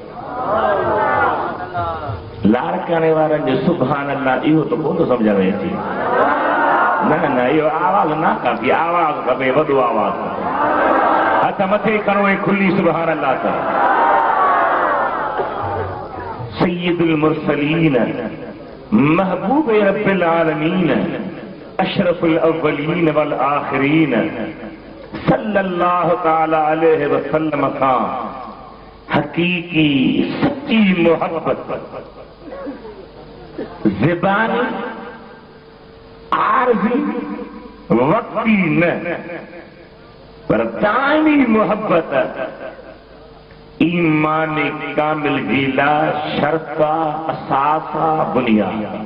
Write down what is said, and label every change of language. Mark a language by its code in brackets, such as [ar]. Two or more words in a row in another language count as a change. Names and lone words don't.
[sd] लाड़काने वारनि जो [ar] سبحان الله [sd] इहो त कोन सम्झ में अचे। न इहो आवाज़ न काफ़ी, आवाज़ खपे, वॾो आवाज़। हथ मथे खणो ऐं खुली [ar] سبحان الله [sd] सां। [ar] سيد المرسلين محبوب رب العالمين أشرف الأولين والآخرين صلى الله تعالى عليه وسلم [sd] खां हकीकी सच्ची मोहब्बत ज़बानी आरज़ी वक्ती न पर दाइमी मोहब्बत ईमान कामिल जी ला शर्ता असासा बुनियाद।